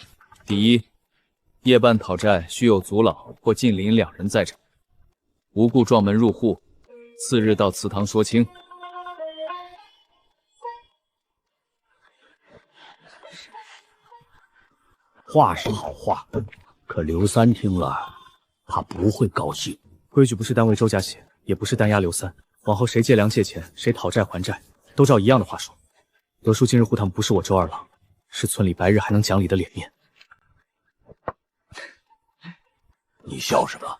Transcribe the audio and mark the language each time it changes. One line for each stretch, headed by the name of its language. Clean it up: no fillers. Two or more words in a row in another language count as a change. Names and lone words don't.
Chinese: 第一，夜半討債須有族老或近邻2人在场，无故撞門入戶，次日到祠堂說清。話是好話，可刘三听了，他不会高興。规矩不是单为周家写，也不是单押刘三。往後誰借粮借錢，誰討債還債，都照一樣的話說。德叔今日護堂不是我周二郎，是村裡白日還能講理的臉面。你笑什麼？